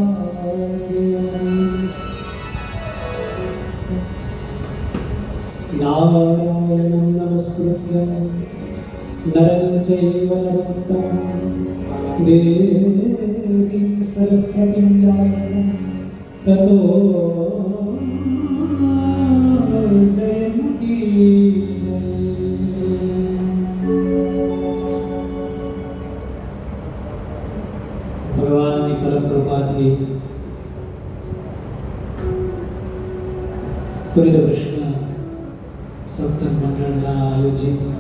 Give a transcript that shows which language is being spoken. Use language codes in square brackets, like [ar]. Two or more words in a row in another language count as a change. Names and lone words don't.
[sa] नारायणं नमस्कृत्य नरं चैव नरोत्तमं देवीं सरस्वतीं व्यासं ततो जयमुदीरये। [gu] ભગવાનની પરમ કૃપાથી પૂરી કૃષ્ણ સત્સંગ મંડળના આયોજિત